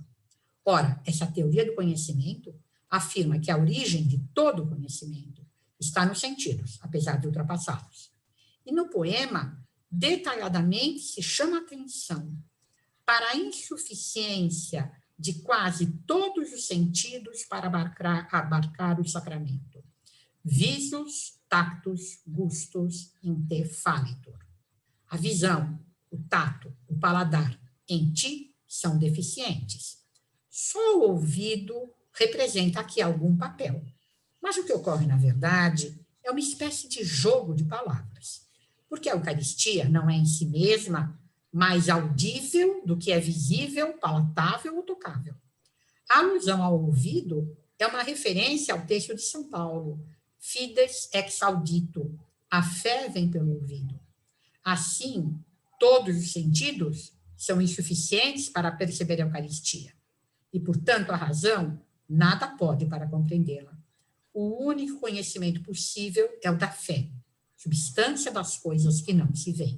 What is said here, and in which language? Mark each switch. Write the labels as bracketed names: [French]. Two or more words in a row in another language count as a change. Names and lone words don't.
[Portuguese] Ora, essa teoria do conhecimento afirma que a origem de todo o conhecimento está nos sentidos, apesar de ultrapassá-los. E no poema, detalhadamente se chama atenção para a insuficiência de quase todos os sentidos para abarcar o sacramento. [Latin] Visus, tactus, gustus, inte falitur. [Portuguese] A visão, o tato, o paladar em ti são deficientes. Só o ouvido representa aqui algum papel. Mas o que ocorre, na verdade, é uma espécie de jogo de palavras. Porque a Eucaristia não é em si mesma mais audível do que é visível, palatável ou tocável. A alusão ao ouvido é uma referência ao texto de São Paulo, [Latin] fides ex audito, [Portuguese] a fé vem pelo ouvido. Assim, todos os sentidos são insuficientes para perceber a Eucaristia. E, portanto, a razão nada pode para compreendê-la. O único conhecimento possível é o da fé, substância das coisas que não se veem.